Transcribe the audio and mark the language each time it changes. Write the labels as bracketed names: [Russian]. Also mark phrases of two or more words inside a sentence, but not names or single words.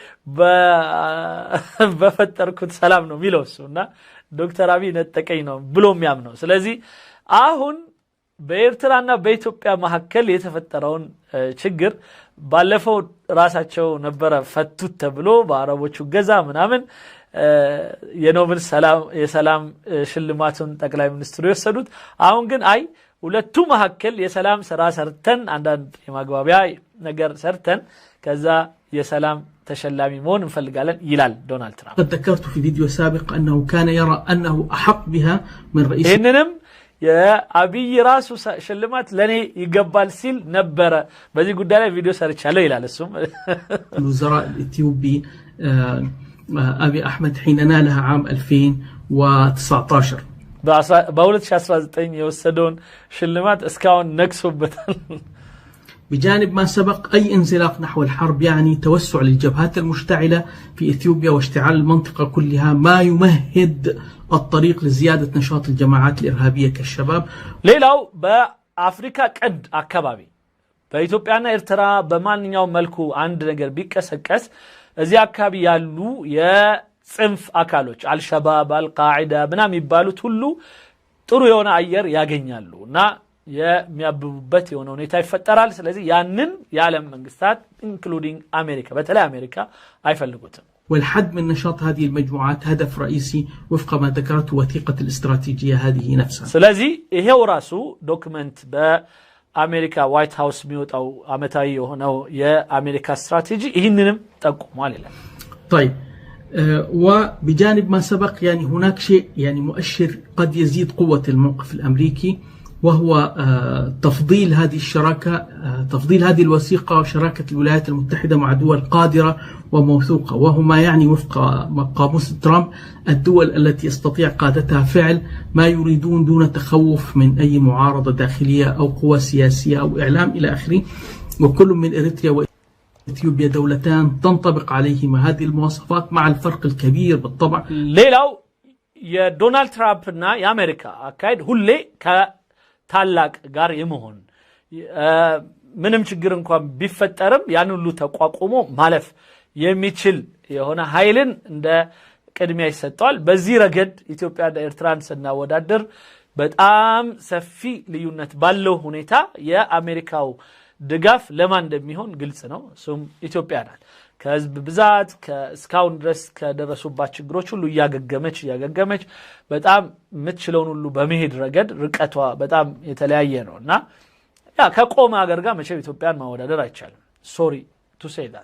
[Amharic] በፈጠርኩት ሰላም ነው የሚለው እሱና ዶክተር አብይ ነጠቀኝ ነው ብሎ የሚያምነው። ስለዚህ አሁን በኤርትራና በኢትዮጵያ መካከል የተፈጠረውን ችግር ባለፈው ራሳቸው ነበረ ፈቱት ተብሎ በአረቦቹ ገዛ ምናምን የኖቤል የሰላም ሽልማቱን ጠቅላይ ሚኒስትሩ የወሰዱት። አሁን ግን አይ ሁለቱ መካከል የሰላም ስራ ሰርተን አንዳንድ የማግባቢያ ነገር ሰርተን ከዛ የሰላም ተሸላሚ መሆን እንፈልጋለን ይላል ዶናልድ ትራምፕ። [Arabic] قد ذكرت في فيديو سابق أنه كان يرى أنه أحق بها من رئيس [Amharic] ይህንንም የአብይ ራሱ ሽልማት ለኔ ይገባል ሲል ነበረ። በዚህ ጉዳይ ላይ ቪዲዮ ሰርቻለሁ ይላል እሱም። [Arabic] الوزراء الإثيوبي أبي أحمد حين نالها عام 2019 [Amharic] በ2019 የወሰደውን ሽልማት እስካሁን ነክሶበታል። [Arabic] بجانب ما سبق أي انزلاق نحو الحرب يعني توسع للجبهات المشتعلة في إثيوبيا واشتعال المنطقة كلها ما يمهد الطريق لزيادة نشاط الجماعات الإرهابية كالشباب. [Amharic] ሌላው በአፍሪካ ቀንድ አካባቢ በኢትዮጵያና ኤርትራ በማንኛውም መልኩ አንድ ነገር ቢቀሰቀስ እዚህ አካባቢ ያሉ የጽንፍ አካሎች አልሸባብ፣ አልቃዒዳ ምናምን የሚባሉት ሁሉ ጥሩ የሆነ አየር ያገኛሉ እና የሚያብቡበት የሆነ ሁኔታ ይፈጠራል። ስለዚህ ያንን የዓለም መንግስታት ኢንክሉዲንግ አሜሪካ በተለይ አሜሪካ አይፈልጉትም። [Arabic] والحد من نشاط هذه المجموعات هدف رئيسي وفق ما ذكرته وثيقة الاستراتيجية هذه نفسها. [Amharic] ስለዚህ ይሄው ራሱ ዶክመንት በአሜሪካ ዋይት ሃውስ የሚወጣው አመታዊ የሆነው የአሜሪካ ስትራቴጂ ይህንንም ጠቁሟል ይላል። [Arabic] طيب وبجانب ما سبق يعني هناك شيء يعني مؤشر قد يزيد قوة الموقف الأمريكي وهو تفضيل هذه الشراكة تفضيل هذه الوثيقة وشراكة الولايات المتحدة مع دول قادرة وموثوقة، وهو ما يعني وفق قاموس ترامب الدول التي يستطيع قادتها فعل ما يريدون دون تخوف من أي معارضة داخلية أو قوى سياسية أو إعلام إلى آخره. وكل من إريتريا وإثيوبيا دولتان تنطبق عليهما هذه المواصفات مع الفرق الكبير بالطبع. [Amharic] ሌላው የዶናልድ ትራምፕና የአሜሪካ አካሄድ ሁሌ ታላቅ ጋር የመሆን ምንም ችግር እንኳን ቢፈጠርም ያን ሁሉ ተቋቁሞ ማለፍ የሚችል የሆነ ኃይልን እንደ ቅድሚያ ይሰጠዋል። በዚህ ረገድ ኢትዮጵያና ኤርትራን ስናወዳደር በጣም ሰፊ ልዩነት ባለው ሁኔታ የአሜሪካው ድጋፍ ለማን እንደሚሆን ግልጽ ነው። እሱም ኢትዮጵያ ናት። ከህዝብ ብዛት እስካሁን ድረስ ከደረሱባት ችግሮች ሁሉ እያገገመች በጣም የምትችለውን ሁሉ በመሄድ ረገድ ርቀቷ በጣም የተለያየ ነው እና ያ ከቆመ ሀገር ጋር መቼም ኢትዮጵያን ማወዳደር አይቻልም። [English] sorry to say that